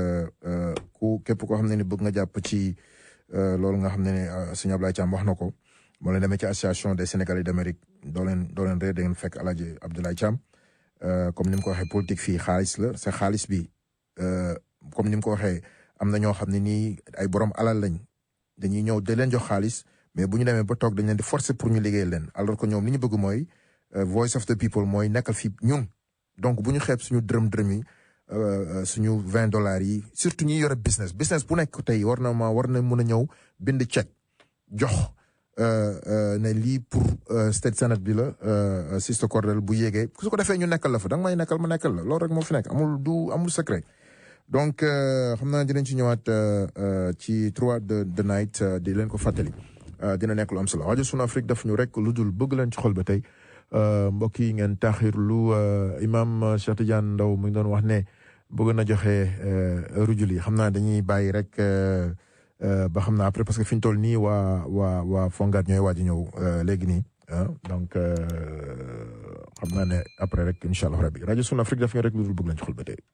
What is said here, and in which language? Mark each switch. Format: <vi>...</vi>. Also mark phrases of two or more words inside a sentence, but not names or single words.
<wo>képp koo xam ne ni bëgg nga jàpp ci loolu nga xam ne ne sëñ Ablaye Thiam wax na ko moo leen demee ci association des Sénégalais d'Amérique doo leen réer da ngeen fekk Alaaji Abdoulaye Thiam comme ni mu ko waxee politique fii xaalis la sa xaalis bi comme ni mu ko waxee am na ñoo xam ne nii ay borom alal lañ dañuy ñëw da leen jox xaalis mais bu ñu demee ba toog dañ leen di forcer pour ñu liggéey leen alors que ñoom li ñu bëgg mooy</wo> <en>voice of the people</en> <wo>mooy nekkal fii ñun donc bu ñu xeeb suñu dërëm yi suñu $20 yi surtout ñi yore business bu nekk tey war na mën a ñëw bind chèque jox ne lii pour</wo> <en>state senate</en> <wo>bi la Sister Cordell bu yéegee su ko defee ñu nekkal la fa da nga may nekkal ma nekkal la loolu rek moo fi nekk amul secret donc xam naa dinañ ci ñëwaat ci</wo> <en>throughout the night</en> <wo>di leen ko fàttali dina nekk lu am solo rajo Sunuafrik daf ñu rek lu dul bëgg leen ci xol ba tey mbokk yi ngeen taaxirlu imam Cheikh Tidiane Ndaw mu ngi doon wax ne bëgg na joxe rujul yi xam naa dañuy bàyyi rek ba xam naa</wo> <fr>après parce que</fr> <wo>fi ñu toll nii waa Fongaat ñooy waaj a ñëw léegi nii donc xam naa ne après rek</wo> <ar>إن شاء الله ربي</ar> <wo>rajo Sunuafrik daf ñu rek lu dul bëgg leen ci xol ba tey</wo>